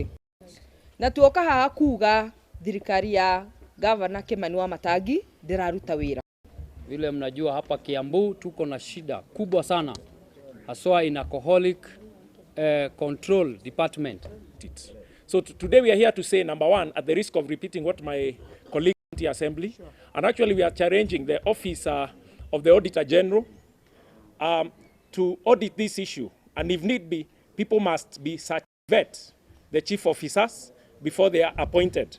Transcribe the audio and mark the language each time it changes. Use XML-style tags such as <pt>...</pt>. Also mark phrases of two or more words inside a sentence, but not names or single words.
<ki>Na tuoka haha kuga thirikari ya Gavana Kimani Wamatangi ndiraruta wira.</ki> <sw>Vile mnajua hapa Kiambu tuko na shida kubwa sana haswa</sw> <en>in alcoholic control department. So today we are here to say, number one, at the risk of repeating what my colleague in the assembly, and actually we are challenging the office of the Auditor General to audit this issue, and if need be, people must be vet the chief officers before they are appointed.</en>